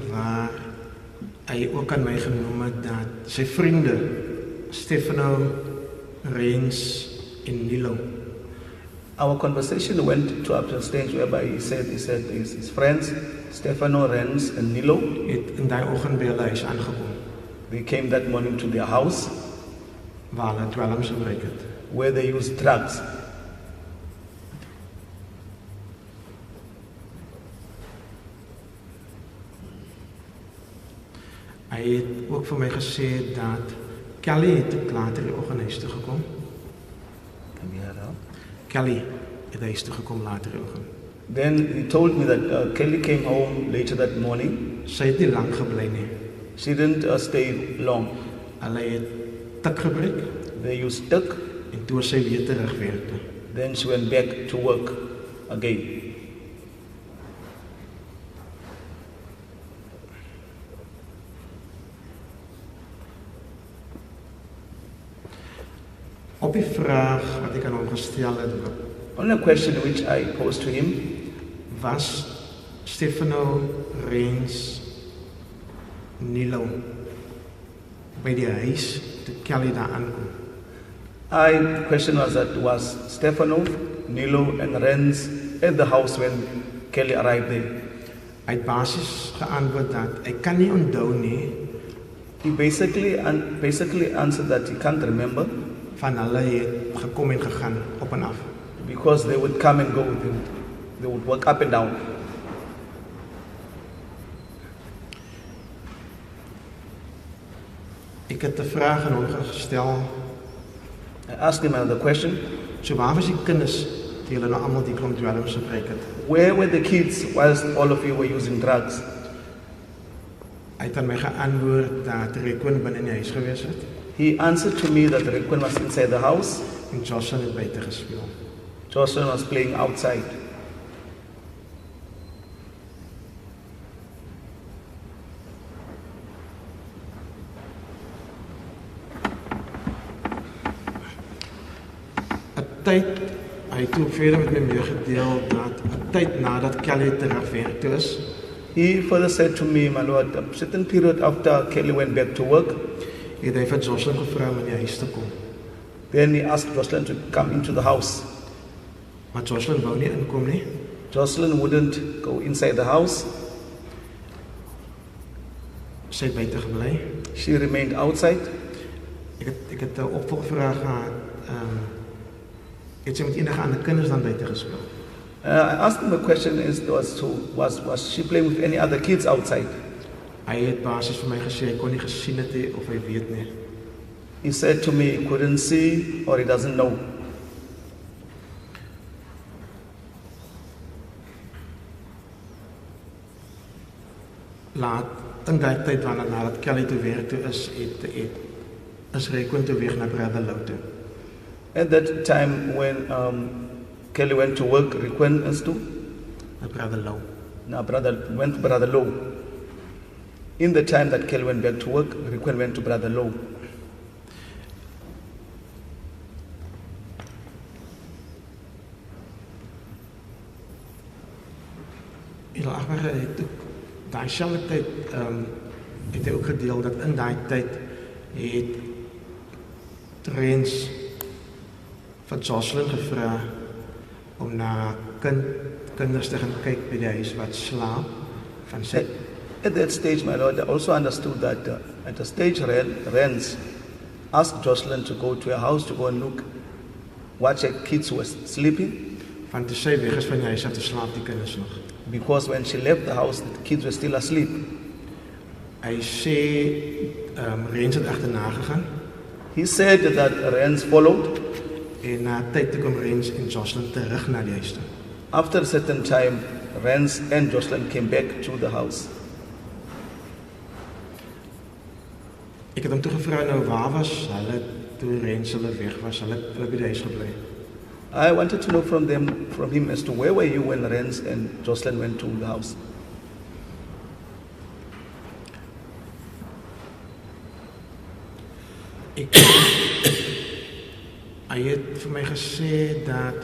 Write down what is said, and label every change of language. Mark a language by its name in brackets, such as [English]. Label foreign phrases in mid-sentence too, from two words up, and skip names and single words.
[Afrikaans] waar hy ook aan my genoem het dat sy vriende Stefano, Reins en Nilo. [English] Our conversation went to up to a stage whereby he said his friends Stefano, Reins and Nilo [Afrikaans] het in daai oggend by hulle huis aangekom. [English] They came that morning to their house [Afrikaans] waar hulle dwelms gebruik het. [English] Where they used drugs. [Afrikaans] Hy het ook vir my gesê dat Kelly het later die oggend huis toe gekom. Kan jy herhaal? Kelly het huis toe gekom later die oggend. [English] Then he told me that Kelly came home later that morning. [Afrikaans] Sy het nie lank gebly nie. [English] She didn't stay long. [Afrikaans] Hulle het tik gebruik. [English] They used tuk. [Afrikaans] En toe sy weer terugwerk toe. [English] Then she went back to work again. [Afrikaans] Op die vraag wat ek aan hom gestel het, [English] On a question which I posed to him, [Afrikaans] was Stefano Rens Nilo by die huis toe Kelly daar aankom. [English] the question was Stefano, Nilo and Renz at the house when Kelly arrived there. [Afrikaans] Hy het basies geantwoord dat hy kan nie onthou nie [English] He basically answered that he can't remember [Afrikaans] van hulle het gekom en gegaan op en af. [English] because they would come and go with him. They would walk up and down. [Afrikaans] Ek het 'n vraag aan hom gestel. [English] I asked him another question. [Afrikaans] So waar was die kinders die hulle nou almal die klomp dwelms gebruik het? [English] Where were the kids whilst all of you were using drugs? [Afrikaans] Hy het aan my geantwoord dat Rekon binne in die huis gewees het [English] He answered to me that Rekwen was inside the house. [Afrikaans] en Joshlin het buite gespeel. [English] Joshlin was playing outside. [Afrikaans] Hy het toe verder met my meegedeel dat 'n tyd nadat Kelly terugwerk toe is, [English] He further said to me, my lord, a certain period after Kelly went back to work, [Afrikaans] het hy vir Joshlin gevra om in die huis te kom. [English] then he asked Joshlin to come into the house. [Afrikaans] Maar Joshlin wou nie inkom nie. [English] Joshlin wouldn't go inside the house. [Afrikaans] Sy het buite gebly. [English] She remained outside. [Afrikaans] Ek het 'n opvolgvraag gehad. Het sy met enige ander kinders dan buite gespeel? [English] I asked him a question was she playing with any other kids outside? [Afrikaans] Hy het basies vir my gesê hy kon nie gesien het nie of hy weet nie. [English] He said to me he couldn't see or he doesn't know. [Afrikaans] Laat in daai tyd wanneer nadat Kelly toe werk toe is Rekon toe weg na Brother Lou toe. [English] At that time when Kelly went to work, Rekwen is to? [Afrikaans] Na Brother Lou. [English] Went to Brother Low. In the time that Kelly went back to work, Rekwen went to Brother Low. [Afrikaans] Daai selfde tyd het hy ook gedeel dat in daai tyd het Trens vir Joshlin gevra om na kinders te gaan kyk by die huis wat slaap van sy. [English] At that stage, my lord, I also understood that at a stage Renz asked Joshlin to go to a house to go and look, watch her kids were sleeping. [Afrikaans] Van toe sy weg is van die huis af te slaap die kinders nog. [English] Because when she left the house, the kids were still asleep. [Afrikaans] Hy sê Renz het agterna gegaan. [English] He said that Renz followed. [Afrikaans] En na tyd toe kom Renz en Joshlin terug na die huis toe. [English] After a certain time, Renz and Joshlin came back to the house. [Afrikaans] Ek het hom toe gevra nou waar was hulle toe Renz hulle weg was, hulle by die huis gebly. [English] I wanted to know from him as to where were you when Renz and Joshlin went to the house. [Afrikaans] Hy het vir my gesê dat